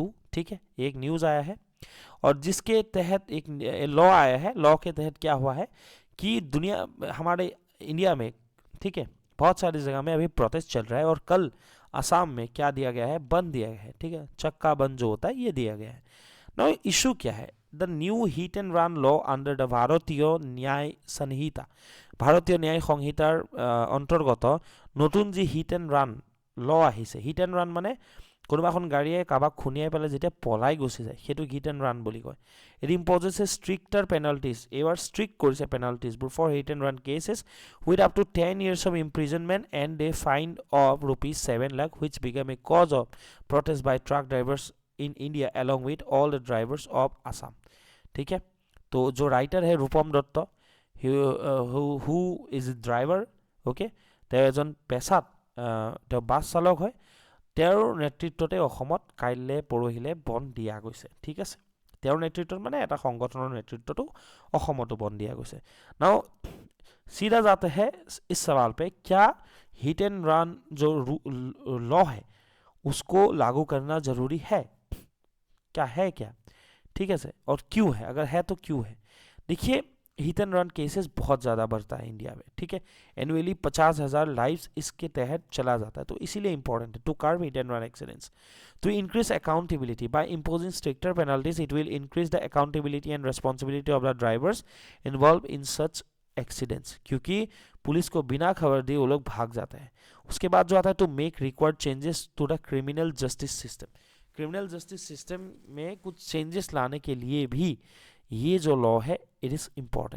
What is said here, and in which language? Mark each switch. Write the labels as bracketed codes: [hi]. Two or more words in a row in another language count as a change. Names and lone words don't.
[hi] ठीक है, एक न्यूज़ आया है और जिसके तहत एक लॉ आया है, लॉ के तहत क्या हुआ है कि दुनिया हमारे इंडिया में, ठीक है, बहुत सारी जगह में अभी प्रोटेस्ट चल रहा है और कल असम में क्या दिया गया है, बंद दिया गया है। ठीक है, चक्का बंद जो होता है ये दिया गया है। नाउ इशू क्या है, [en] the new hit and run law under the [hi] भारतीय न्याय संहिता, [as] ভাৰতীয় ন্যায় সংহিতাৰ অন্তৰ্গত নতুন যি [en] hit and run law [hi] आहिছে। [en] hit and run [as] माने কোনোবা এখন গাড়ীয়ে কাৰোবাক খুনিয়াই পেলাই যেতিয়া পলাই গুচি যায় সেইটো [en] hit and run [as] বুলি কয়। [en] It imposes a stricter penalties, [as] এইবাৰ ষ্ট্ৰিক্ট কৰিছে পেনাল্টিজবোৰ [en] for hit and run cases with up to 10 years of imprisonment and a fine of ₹7 lakh which became a cause of protest by truck drivers in India along with all the drivers of Assam। [hi] ठीक है, तो जो राइटर है रूपम दत्त, [en] who is driver, [hi] ओके, [as] তেওঁ এজন পেছাত তেওঁ বাছ চালক হয়, তেওঁৰ নেতৃত্বতে অসমত কাইলৈ পৰহিলে বন্ধ দিয়া গৈছে। ঠিক আছে, তেওঁৰ নেতৃত্বত মানে এটা সংগঠনৰ নেতৃত্বতো অসমতো বন্ধ দিয়া গৈছে। [hi] নাও सीधा जाते हैं इस सवाल पे, क्या [en] hit and run [hi] जो लॉ है उसको लागू करना जरूरी है, क्या है क्या, ठीक है सर, और क्यों है, अगर है तो क्यों है। देखिए [en] hit and run cases [hi] बहुत ज़्यादा बढ़ता है इंडिया में, ठीक है, [en] annually 50,000 lives [hi] इसके तहत चला जाता है, तो इसीलिए इंपॉर्टेंट है [en] to curb hit and run accidents, to increase accountability by imposing stricter penalties it will increase the accountability and responsibility of the drivers involve in such accidents, [hi] क्योंकि पुलिस को बिना खबर दिए वो लोग भाग जाते हैं। उसके बाद जो आता है [en] to make required changes to the criminal justice system, criminal justice system [hi] में कुछ चेंजेस लाने के लिए भी ये जो लॉ है [en] it is important.